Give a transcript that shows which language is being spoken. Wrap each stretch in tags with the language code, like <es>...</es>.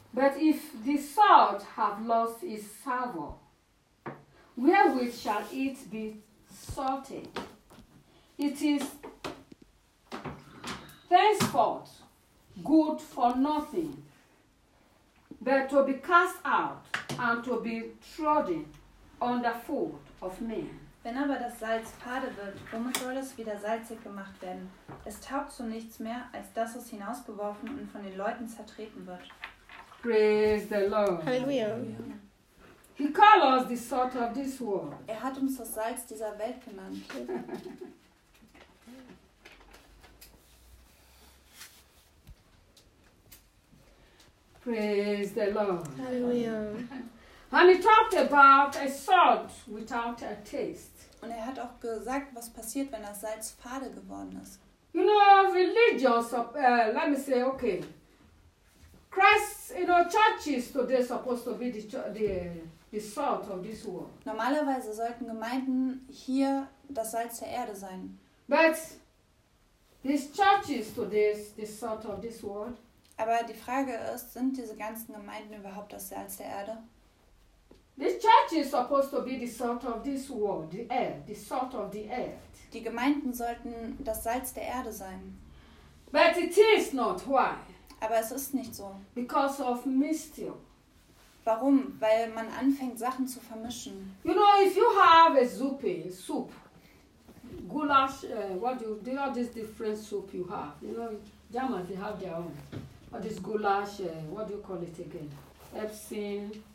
<en>But if the salt have lost its savour, wherewith shall it be salted? It is thenceforth good for nothing, but to be cast out and to be trodden under foot of men.</en> <de>Wenn aber das Salz fade wird, womit soll es wieder salzig gemacht werden? Es taugt zu nichts mehr, als dass es hinausgeworfen und von den Leuten zertreten wird.</de> <en>Praise the Lord.</en> <de>Halleluja.</de> <en>He called us the salt of this world.</en> <de>Er hat uns das Salz dieser Welt genannt.</de> <en>Praise the Lord.</en> <de>Halleluja.</de> <en>And he talked about a salt without a taste.</en> <de>Und er hat auch gesagt, was passiert, wenn das Salz fade geworden ist.</de> <en>You know, religious, let me say, okay. Christ, you know, churches today supposed to be the salt of this world.</en> <de>Normalerweise sollten Gemeinden hier das Salz der Erde sein.</de> <en>But these churches today the salt of this world.</en> <de>Aber die Frage ist, sind diese ganzen Gemeinden überhaupt das Salz der Erde?</de> <en>This church is supposed to be the salt of this world, the earth, the salt of the earth.</en> <de>Die Gemeinden sollten das Salz der Erde sein.</de> <en>But it is not. Why?</en> <de>Aber es ist nicht so.</de> <en>Because of mixture.</en> <de>Warum? Weil man anfängt, Sachen zu vermischen.</de> <en>You know, if you have a soup, goulash, there are these different soup you have. You know, Germans, they have their own. Or this goulash, what do you call it again? Epsom.</en>